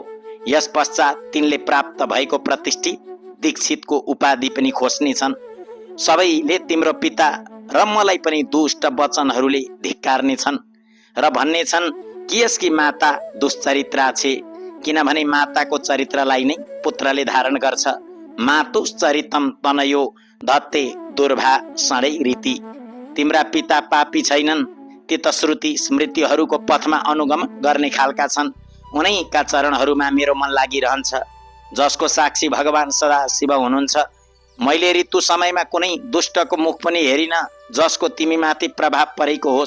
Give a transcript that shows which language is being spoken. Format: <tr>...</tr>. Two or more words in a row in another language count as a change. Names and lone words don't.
<ne>यस पश्चात तिनले प्राप्त भएको प्रतिष्ठित दीक्षितको उपाधि पनि खोज्नेछन्। सबैले तिम्रो पिता र मलाई पनि दुष्ट वचनहरूले धिक्कार्नेछन् र भन्नेछन् कि यसकी माता दुश्चरित्रा छे, किनभने माताको चरित्रलाई नै पुत्रले धारण गर्छ।</ne> <sa>मातुश्चरितम तनयो धत्ते दुर्भा सडै रीति।</sa> <ne>तिम्रा पिता पापी छैनन्। ती त श्रुति स्मृतिहरूको पथमा अनुगमन गर्ने खालका छन्। उनैका चरणहरूमा मेरो मन लागिरहन्छ, जसको साक्षी भगवान सदा शिव हुनुहुन्छ। मैले ऋतु समयमा कुनै दुष्टको मुख पनि हेरिन जसको तिमीमाथि प्रभाव परेको होस्।</ne>